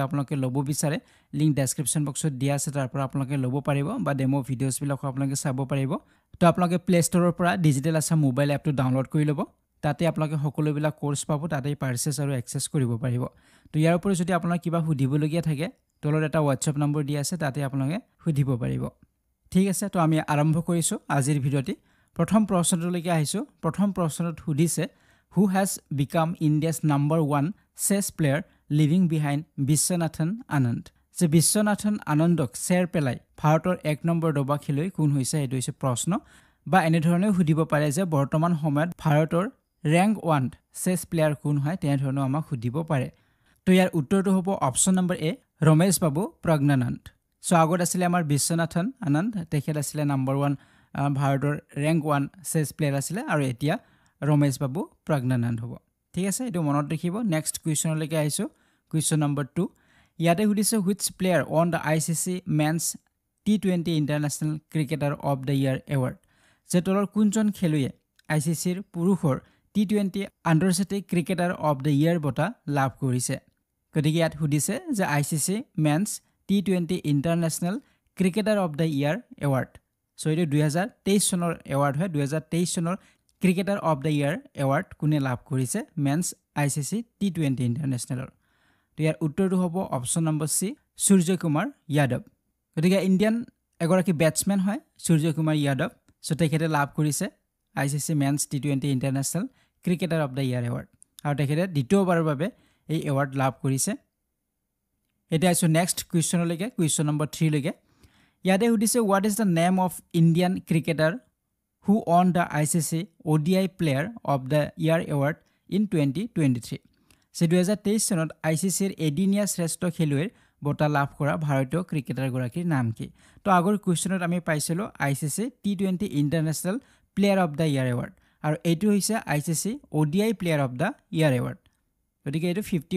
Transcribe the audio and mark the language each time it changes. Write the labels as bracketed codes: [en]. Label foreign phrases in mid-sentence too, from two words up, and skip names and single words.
[as] আপোনালোকে ল'ব বিচাৰে লিংক ডেসক্ৰিপচন বক্সত দিয়া আছে তাৰ পৰা আপোনালোকে ল'ব পাৰিব বা [en] demo videos [as] বিলাক আপোনালোকে চাব পাৰিব তো আপোনালোকে প্লে ষ্টৰৰ পৰা ডিজিটেল আসাম মোবাইল এপটো ডাউনলোড কৰি ল'ব তাতে আপোনালোকে সকলো বিলাক কোৰ্স পাব তাতে পাৰচেজ আৰু এক্সেছ কৰিব পাৰিব তো ইয়াৰ উপৰি যদি আপোনাৰ কিবা সুধিবলগীয়া থাকে তলত এটা WhatsApp নম্বৰ দিয়া আছে তাতে আপোনালোকে সুধিব পাৰিব ঠিক আছে তো আমি আৰম্ভ কৰিছো আজিৰ ভিডিঅ'টি প্ৰথম প্ৰশ্নটোলৈকে আহিছো প্ৰথম প্ৰশ্নটো সুধিছে [en] who has become India's #1 chess player leaving behind [as] বিশ্বনাথন আনন্দ যে বিশ্বনাথন আনন্দক চেৰ পেলাই ভাৰতৰ 1 নম্বৰ দবা খেলুৱৈ কোন হৈছে এটো হৈছে প্ৰশ্ন বা এনে ধৰণে সুধিব পাৰে যে বৰ্তমান সময়ত ভাৰতৰ [en] rank 1 chess player [as] কোন হয় তেনে ধৰণে আমাক সুধিব পাৰে তো ইয়াৰ উত্তৰটো হ'ব [en] option number [as] এ ৰমেশ বাবু প্ৰজ্ঞানন্দ সো আগত আছিল আমাৰ বিশ্বনাথন আনন্দ তেখেত আছিল #1 ভাৰতৰ [en] rank 1 chess player [as] আছিল আৰু এতিয়া ৰমেশ বাবু প্ৰজ্ঞানন্দ হ'ব ঠিক আছে এটো মনত ৰাখিব [en] next question [as] আহিছো [en] question number 2 [as] ইয়াতে সুধিছে [en] which player won the ICC men's T20 International Cricketer of the Year award [as] যে তলৰ কোনজন খেলুৱৈয়ে ICCৰ পুৰুষৰ T20 আন্তৰ্জাতিক [en] cricketer of the year [as] বঁটা লাভ কৰিছে গতিকে ইয়াত সুধিছে যে [en] ICC men's T20 International Cricketer of the Year award [as] সো এটো 2023 চনৰ এৱাৰ্ড হয় 2023 চনৰ [en] cricketer of the year award [as] কোনে লাভ কৰিছে [en] men's ICC T20 International [as] তো ইয়াৰ উত্তৰটো হ'ব [en] option number [as] সি সূৰ্য কুমাৰ যাদৱ গতিকে ইণ্ডিয়ান এগৰাকী বেটসম্যান হয় সূৰ্য কুমাৰ যাদৱ সো তেখেতে লাভ কৰিছে [en] ICC men's T20 International Cricketer of the Year award [as] আৰু তেখেতে দ্বিতীয়বাৰৰ বাবে এই এৱাৰ্ড লাভ কৰিছে এটা আছে [en] next question question number 3 [as] লৈকে ইয়াতে সুধিছে [en] what is the name of Indian cricketer who won the ICC ODI Player of the Year Award in 2023 [as] সে 2023 চনত ICCৰ এদিনীয়া শ্ৰেষ্ঠ খেলুৱৈৰ বঁটা লাভ কৰা ভাৰতীয় ক্ৰিকেটাৰ গৰাকীৰ নাম কি তো আগৰ কুৱেশ্যনত আমি পাইছিলো [en] ICC T20 International Player of the Year Award [as] আৰু এইটো হৈছে [en] ICC ODI Player of the Year Award [as] গতিকে এইটো 50